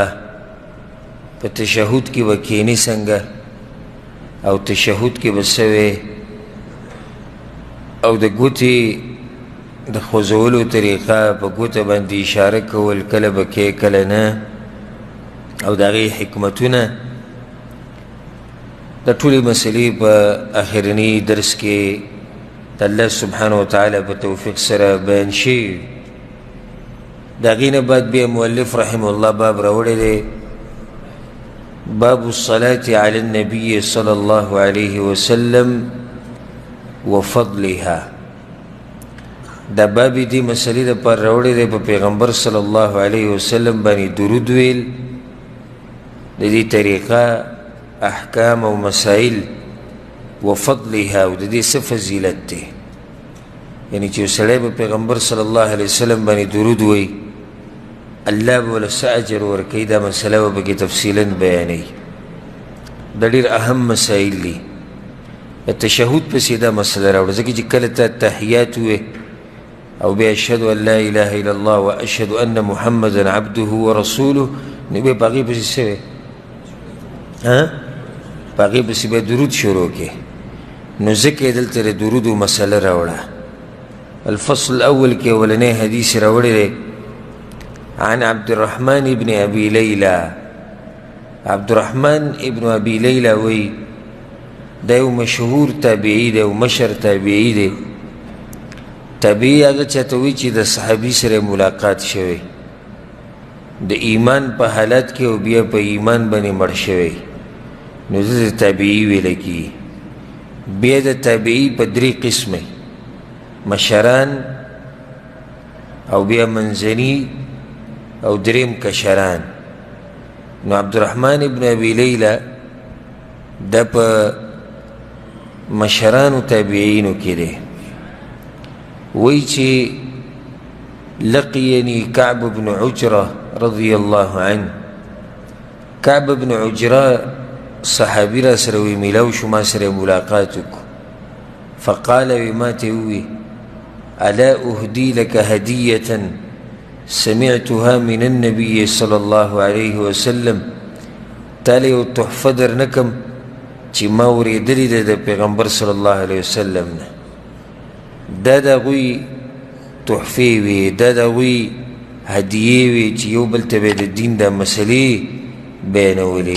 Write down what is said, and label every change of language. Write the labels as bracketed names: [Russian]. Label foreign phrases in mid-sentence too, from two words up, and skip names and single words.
[Pashto] په تشهد کې به کینې څنګه او تشهد کې به څه وی او د ګوتې د خوځولو طریقه په ګوته باندې اشاره کول کله به کې کله نه او د هغې حکمتونه د ټولې مسلې په آخرني درس کې د [Arabic] الله سبحانه وتعالی [Pashto] په توفیق سره بیان شي. د هغې نه بعد بیا مؤلف [Arabic] رحمه الله [Pashto] باب راوړی دی، [Arabic] باب الصلاة على النبي صلى الله عليه وسلم وفضلها. [Pashto] دا باب دی مسلې دپاره راوړی دی په پیغمبر [Arabic] صلی الله علیه وسلم [Pashto] باندې درود ویل، د دې طریقه، احکام او مسائل، وفضلها او د دې څه فضیلت دی. یعنی چې یو سړی به پیغمبر [Arabic] صلی الله علیه وسلم [Pashto] باندې درود وایي الله به له څه اجر ورکوي. دا مسله به پکې تفصیلا بیانوي. دا ډېر اهم مسایل دي. د تشهد پسې دا مسله راوړه، ځکه چې کله ته تحیات ووایې او بیا [Arabic] اشهد ان لا اله الا الله و اشهد ان محمدا عبده ورسوله، [Pashto] نو بیا په هغې پسې څه وی په هغې پسې بیا درود شروع کړې. نو ځکه یې دلته د درودو مسله راوړه. [Arabic] الفصل الاول [Pashto] کې اولنی حدیث راوړی دی عن عبد الرحمن ابن ابي ليلى. عبد الرحمن ابن ابي ليلى وی دا یو مشهور تابعی دی او مشر تابعی دی. تابعی هغه چاته وی چې د صحابي سره ملاقات شوی د ایمان په حالت کې او بیا په ایمان باندې مړ شوی، نو د تابعی ویل کېږي. بیا د تابعی په درې قسمه، مشران او بیا منځني او دریم کشران. نو عبدالرحمن ابن ابي ليلى دا په مشرانو تابعینو کې دی. وی چې [Arabic] لقيني كعب بن عجرة رضي الله عنه. [Pashto] كعب بن عجرة صحابي را سره وی میلاو شو، ما سره ملاقات وکړو. [Arabic] فقال [Pashto] وما ته وی [Arabic] الا اهدي لك هدية سمعتها من النبي صلى الله عليه وسلم. [Pashto] تالی یو تحفه در نکم چې ما اورېدلې ده د پیغمبر [Arabic] صلی الله علیه وسلم [Pashto] نه. دا د هغوی تحفې وې، دا د هغوی هدیې وې چې یو بل ته به د دین دا مسلې بیانولې.